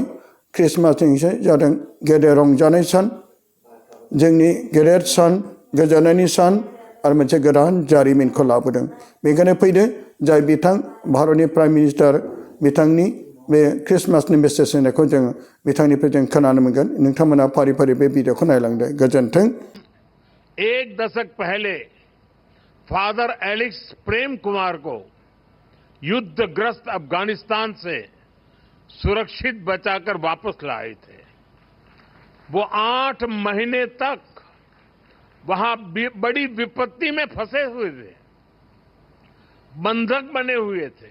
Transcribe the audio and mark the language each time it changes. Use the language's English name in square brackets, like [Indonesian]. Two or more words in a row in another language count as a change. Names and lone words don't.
[Bodo] क्रिसमासजोंसो जादों गेदेर रंजानाय सान, जोंनि गेदेर सान, गोजोननायनि सान आरो मोनसे गोदान जारिमिनखौ लाबोदों। बेनिखायनो फैदो जाय बिथां भारतनि [English] prime minister [Bodo] बिथांनि बे क्रिसमासनि मेसेज होनायखौ जों बिथांनिफ्राय जों खोनानो मोनगोन। नोंथांमोना फारि फारि बे भिडिअखौ नायलांदो। गोजोन्थों। [Hindi] 1 दशक पहले फादर एलेक्स प्रेम कुमार को युद्धग्रस्त अफगानिस्तान से सुरक्षित बचाकर वापस लाए थे। वो 8 महीने तक वहां बड़ी विपत्ति में फंसे हुए थे, बंधक बने हुए थे।